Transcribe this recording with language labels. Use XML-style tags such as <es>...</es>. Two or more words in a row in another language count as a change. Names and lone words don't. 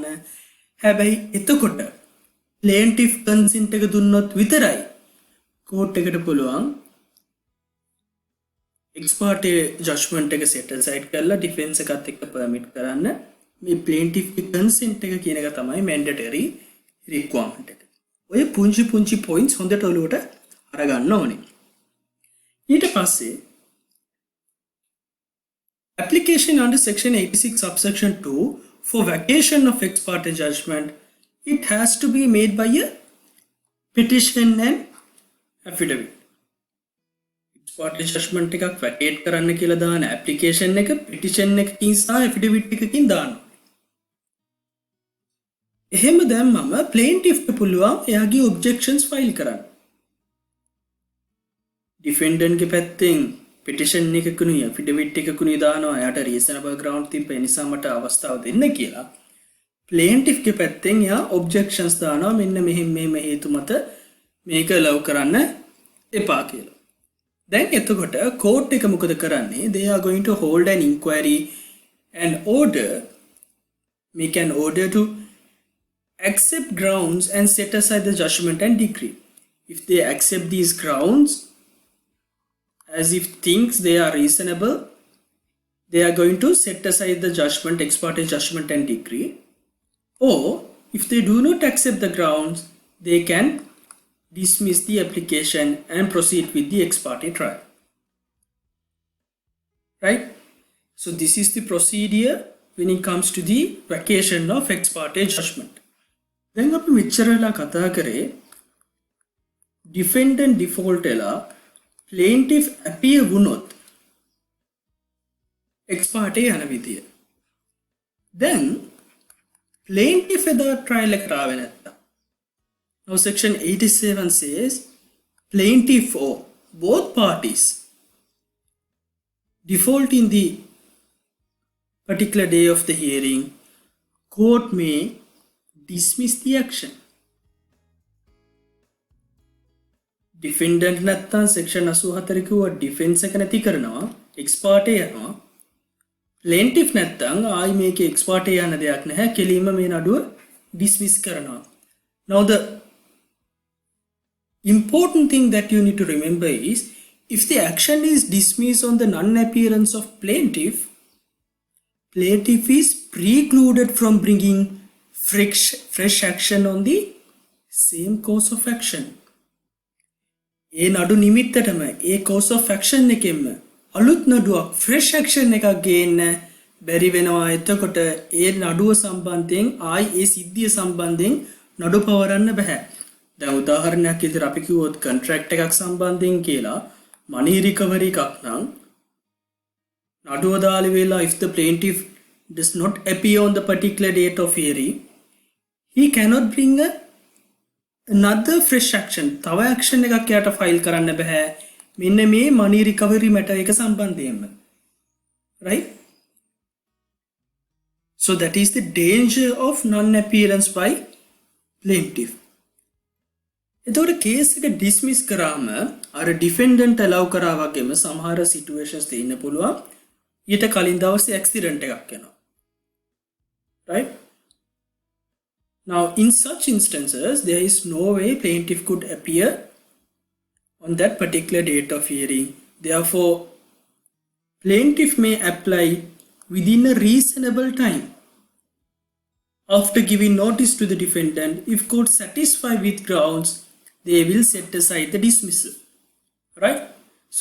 <si>හැබැයි එතකොට</si> <en>plaintiff consent</en> <si>එක දුන්නොත් විතරයි කෝට් එකට පුළුවන්</si> <en>ex parte judgment</en> <si>එක</si> <en>set aside</en> <si>කරලා defense එකත් එක්ක permit කරන්න. මේ plaintiff ගේ consent එක කියන එක තමයි</si> <en>mandatory requirement</en> <si>එක. ඔය පුංචි points හොඳට ඔලුවට අරගන්න ඕනේ.</si> <en>ඊට පස්සේ application under section 86 subsection 2 for vacation of ex parte judgment, it has to be made by a petition and affidavit. parte judgment</en> <si>එකක් vacate කරන්න කියලා දාන application එක petition එකකින් සහ affidavit එකකින් දාන්න. එහෙම දැම්මම plaintiff ට පුළුවන් එයාගේ objections file කරන්න. defendant ගේ පැත්තෙන් petition එකකුණුයි affidavit එකකුණුයි දානවා එයාට</si> <en>reasonable ground</en> <si>තිබ්බ නිසා මට අවස්ථාව දෙන්න කියලා. plaintiff ගේ පැත්තෙන් එයා objections දානවා මෙන්න මෙහෙම හේතු මත මේක allow කරන්න එපා කියලා. Then එතකොට court එක මොකද කරන්නේ?</si> <en>They are going to hold an inquiry and make an order to accept grounds and set aside the judgment and decree. If they accept these grounds as if things they are reasonable, they are going to set aside the judgment, ex parte judgment and decree. Or if they do not accept the grounds, they can dismiss the application and proceed with the ex parte trial. Right? So this is the procedure when it comes to the vacation of ex parte judgment.</en> <si>Then අපි මෙච්චර වෙලා කතා කරේ</si> <en>defendant default</en> <si>වෙලා</si> <en>plaintiff appear</en> <si>වුණොත්</si> <en>ex parte</en> <si>යන විදිය.</si> <en>Then plaintiff එදා trial එකට</en> <si>ආවේ නැත්තම්</si> <en>now section 87 says plaintiff or both parties default in the particular day of the hearing, court may dismiss the action.</en> <si>ඩිෆෙන්ඩන්ට් නැත්තම් සෙක්ෂන් 84 කිව්ව ඩිෆෙන්ස් එක නැති කරනවා</si> <en>ex parte</en> <si>යනවා ප්ලේන්ටිෆ් නැත්තම් ආයි මේකේ</si> <en>ex parte</en> <si>යන දෙයක් නැහැ කෙලින්ම මේ නඩුව ඩිස්මිස් කරනවා</si> <en>now the important thing that you need to remember is if the action is dismissed on the non-appearance of plaintiff is precluded from bringing fresh action on the same course of action</en> <si>ඒ නඩු නිමිත්තටම ඒ</si> <en>course of action</en> <si>එකෙන්ම අලුත් නඩුවක්</si> <en>fresh action</en> <si>එකක් ගේන්න බැරි වෙනවා එතකොට ඒ නඩුව සම්බන්ධයෙන් ආයි ඒ සිද්ධිය සම්බන්ධයෙන් නඩු පවරන්න බෑ දැන් උදාහරණයක් විදිහට අපි කිව්වොත් contract එකක් සම්බන්ධයෙන් කියලා</si> <en>money recovery</en> <si>එකක් නම් නඩුව දාලි වෙලා</si> <en>if the plaintiff does not appear on the particular date of hearing he cannot bring another fresh action</en> <si>තව action එකක් යට ෆයිල් කරන්න බෑ මෙන්න මේ</si> <en>money recovery matter</en> <si>එක සම්බන්ධයෙන්ම right</si> <en>so that is the danger of non appearance by plaintiff</en> <si>එතකොට කේස් එක ඩිස්මිස් කරාම අර ඩිෆෙන්ඩන්ට් allow කරා වගේම සමහර සිටුේෂන්ස් තියෙන්න පුළුවන් ඊට කලින් දවසේ ඇක්සිඩන්ට් එකක් වෙනවා</si> <en>right now in such instances there is no way plaintiff could appear on that particular date of hearing therefore plaintiff may apply within a reasonable time after giving notice to the defendant if court satisfied with grounds they will set aside the dismissal right so</en>